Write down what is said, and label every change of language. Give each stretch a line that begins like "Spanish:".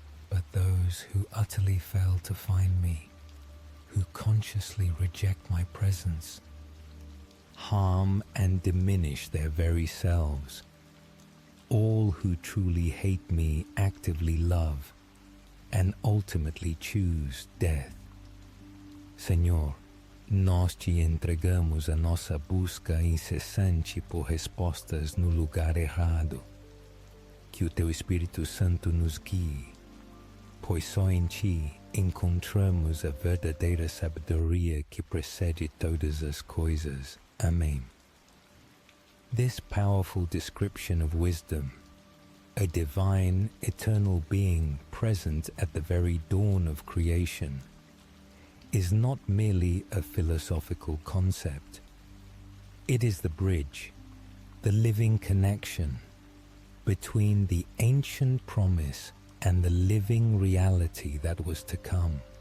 English: But those who utterly fail to find me, who consciously reject my presence, harm and diminish their very selves. All who truly hate me actively love and ultimately choose death.
Portuguese: Senhor, nós te entregamos a nossa busca incessante por respostas no lugar errado. Que o teu Espírito Santo nos guie, pois só em ti encontramos a verdadeira sabedoria que precede todas as coisas. Amen.
English: This powerful description of wisdom, a divine, eternal being present at the very dawn of creation, is not merely a philosophical concept. It is the bridge, the living connection between the ancient promise and the living reality that was to come.